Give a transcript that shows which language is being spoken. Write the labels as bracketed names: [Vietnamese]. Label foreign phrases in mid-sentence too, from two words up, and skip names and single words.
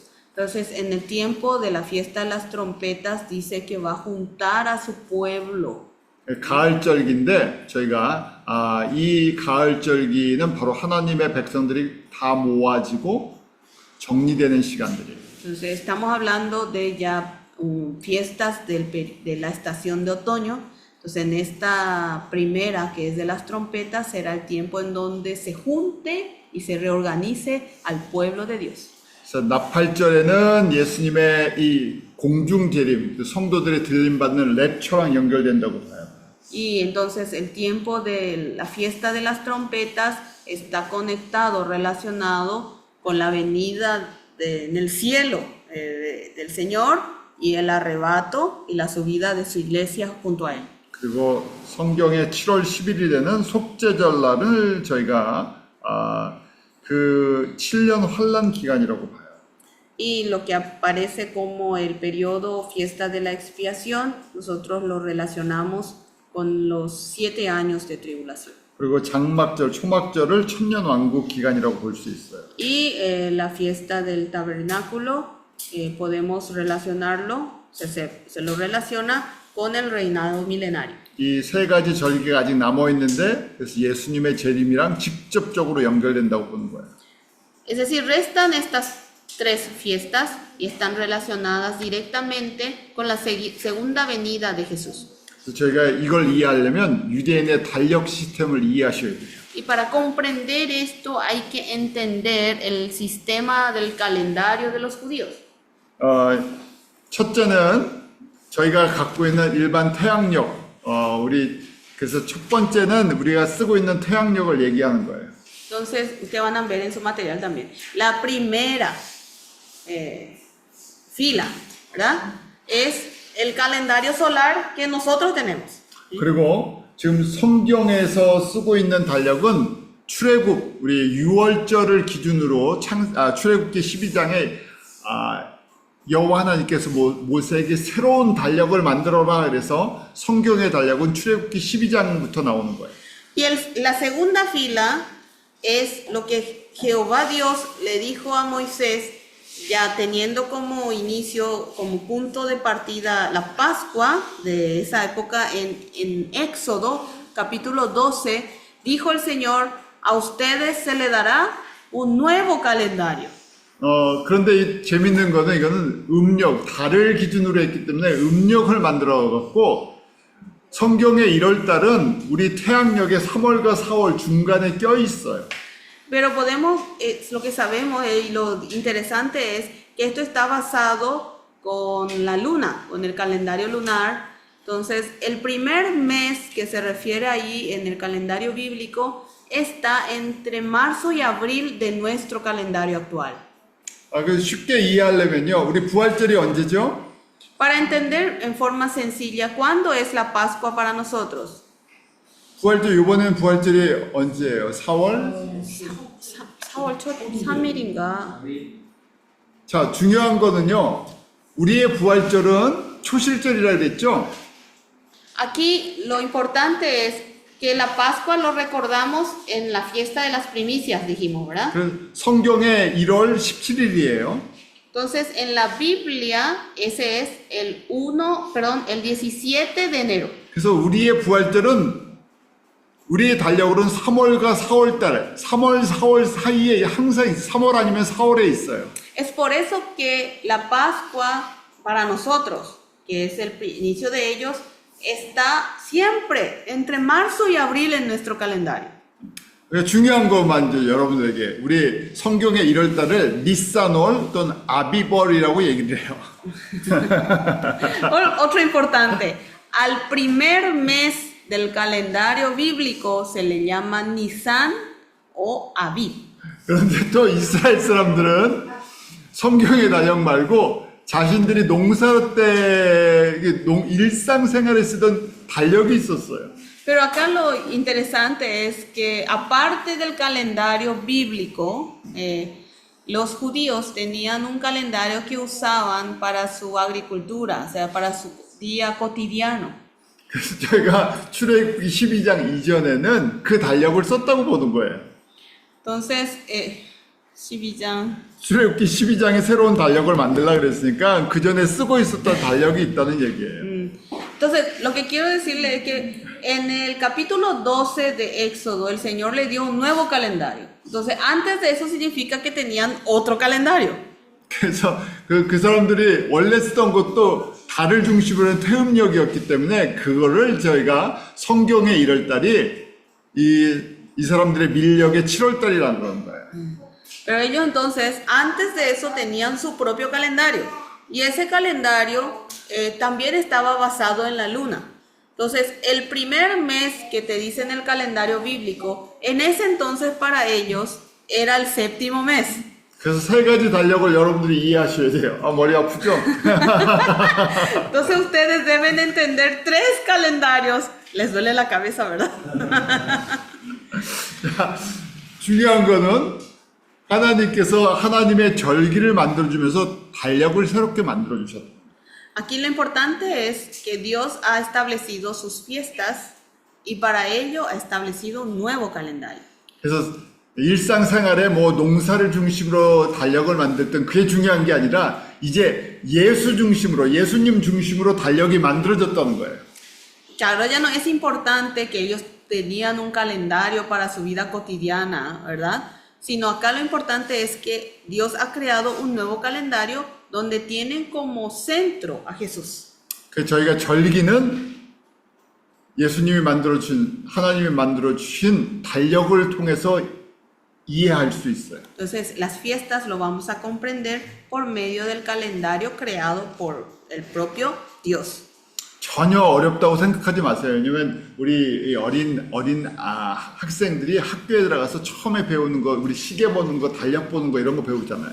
[Spanish] Entonces, en el tiempo de la fiesta de las trompetas, dice que va a juntar a su pueblo. [Korean] 가을절기인데 저희가 이 가을절기는 바로 하나님의 백성들이 다 모아지고 정리되는 시간들이에요. [Spanish] Entonces, estamos hablando de ya fiestas de la estación de otoño. Entonces en esta primera, que es de las trompetas, será el tiempo en donde se junte y se reorganice al pueblo de Dios. [Korean] 그래서 나팔절에는 예수님의 이 공중 재림, 그 성도들의 들림 받는 랩처랑 연결된다고 봐요. [Spanish] Y entonces el tiempo de la fiesta de las trompetas está conectado, relacionado con la venida en el cielo del Señor y el arrebato y la subida de su iglesia junto a Él. [Korean] 그리고 성경의 7월 11일에는 속죄절날을 저희가 그 7년 환란 기간이라고 봐요. [Spanish] Y lo que aparece como el periodo fiesta de la expiación, nosotros lo relacionamos con los 7 años de tribulación. [Korean] 그리고 장막절, 초막절을 천년 왕국 기간이라고 볼 수 있어요. [Spanish] Y la fiesta del tabernáculo podemos relacionarlo, se lo relaciona con el reinado milenario. [Korean] 이 세 가지 절기가 아직 남아 있는데 그래서 예수님의 재림이랑 직접적으로 연결된다고 보는 거예요. [Spanish] Es decir, restan estas 3 fiestas y están relacionadas directamente con la segunda venida de Jesús. [Korean] 그래서 저희가 이걸 이해하려면 유대인의 달력 시스템을 이해하셔야 돼요. [Spanish] Y para comprender esto hay que entender el sistema del calendario de los judíos. [Korean] 첫째는 저희가 갖고 있는 일반 태양력, 그래서 첫 번째는 우리가 쓰고 있는 태양력을 얘기하는 거예요. [Spanish] Entonces, ustedes van a ver en su material también. La primera fila, ¿verdad? Es el calendario solar que nosotros tenemos. [Korean] 그리고 지금 성경에서 쓰고 있는 달력은 출애굽, 우리 6월절을 기준으로 출애굽기 12장에 여호와 하나님께서 모세에게 새로운 달력을 만들어라 그래서 성경의 달력은 출애굽기 12장부터 나오는 거예요. [Spanish] Y la segunda fila es lo que Jehová Dios le dijo a Moisés, ya teniendo como inicio, como punto de partida la Pascua de esa época en Éxodo, capítulo 12, dijo el Señor, a ustedes se le dará un nuevo calendario. [Korean] 그런데 이 재밌는 거는 이거는 음력, 달을 기준으로 했기 때문에 음력을 만들어 갖고 성경의 1월 달은 우리 태양력의 3월과 4월 중간에 껴 있어요. [Spanish] Pero lo que sabemos y lo interesante es que esto está basado con la luna, con el calendario lunar. Entonces, el primer mes que se refiere ahí en el calendario bíblico está entre marzo y abril de nuestro calendario actual. [Korean] 그래서 쉽게 이해하려면요, 우리 부활절이 언제죠? [Spanish] Para entender en forma sencilla, ¿cuándo es la Pascua para nosotros? [Korean] 부활절, 이번에는 부활절이 언제예요? 4월? 4월 첫 3일인가? 자, 중요한 거는요, 우리의 부활절은 초실절이라 그랬죠? [Spanish] Aquí lo importante es que la Pascua lo recordamos en la fiesta de las primicias, dijimos, ¿verdad? [Korean] 성경의 1월 17일이에요. [Spanish] Entonces, en la Biblia, ese es el 17 de enero. [Korean] 그래서 우리의 부활절은 우리의 달력으로는 3월과 4월 달, 3월, 4월 사이에 항상 3월 아니면 4월에 있어요. [Spanish] Es por eso que la Pascua para nosotros, que es el inicio de ellos, está siempre entre marzo y abril en nuestro calendario. [Korean] 중요한 것만 이제 여러분들에게 우리 성경의 1월 달을 니산월 또는 아비벌이라고 얘기를 해요. [Spanish] Otro importante, al primer mes del calendario bíblico se le llama Nisan o Abib. [Korean] 그런데 또 이스라엘 사람들은 성경의 달력 말고 자신들이 농사 때 일상생활에 쓰던 달력이 있었어요. [Spanish] Pero acá lo interesante es que aparte del calendario bíblico, los judíos tenían un calendario que usaban para su agricultura, o sea, para su día cotidiano. [Korean] 그래서 저희가 출애굽기 12장 이전에는 그 달력을 썼다고 보는 거예요. [Spanish] Entonces, 12장. [Korean] 출애굽기 12장에 새로운 달력을 만들려고 그랬으니까 그 전에 쓰고 있었던 달력이 있다는 얘기예요. [Spanish] Entonces, lo que quiero decirle es que en el capítulo 12 de Éxodo, el Señor le dio un nuevo calendario. Entonces, antes de eso significa que tenían otro calendario. [Korean] 그래서 그 사람들이 원래 쓰던 것도 달을 중심으로 한 태음력이었기 때문에 그거를 저희가 성경의 1월달이 이 사람들의 밀력의 7월달이라는 그런 거예요. [Spanish] Pero ellos entonces, antes de eso, tenían su propio calendario. Y ese calendario también estaba basado en la luna. Entonces, el primer mes que te dice en el calendario bíblico, en ese entonces para ellos era el séptimo mes. [Korean] 그래서 세 가지 달력을 여러분들이 이해하셔야 돼요. 아, 머리 아프죠? [Spanish] Entonces, ustedes deben entender 3 calendarios. Les duele la cabeza, ¿verdad? [Korean] 중요한 거는 하나님께서 하나님의 절기를 만들어주면서 달력을 새롭게 만들어주셨다. [Spanish] Aquí lo importante es que Dios ha establecido sus fiestas y para ello ha establecido un nuevo calendario. [Korean] 그래서 일상생활에 뭐 농사를 중심으로 달력을 만들던 그게 중요한 게 아니라 이제 예수 중심으로, 예수님 중심으로 달력이 만들어졌다는 거예요. [Spanish] Claro, ya no es importante que ellos tenían un calendario para su vida cotidiana, ¿verdad? Sino acá lo importante es que Dios ha creado un nuevo calendario donde tienen como centro a Jesús. [Korean] 그래서 저희가 절기는 예수님이 만들어주신, 하나님이 만들어주신 달력을 통해서 이해할 수 있어요. [Spanish] Entonces, las fiestas lo vamos a comprender por medio del calendario creado por el propio Dios. [Korean] 전혀 어렵다고 생각하지 마세요. 왜냐면 우리 어린 학생들이 학교에 들어가서 처음에 배우는 거, 우리 시계 보는 거, 달력 보는 거 이런 거 배우잖아요.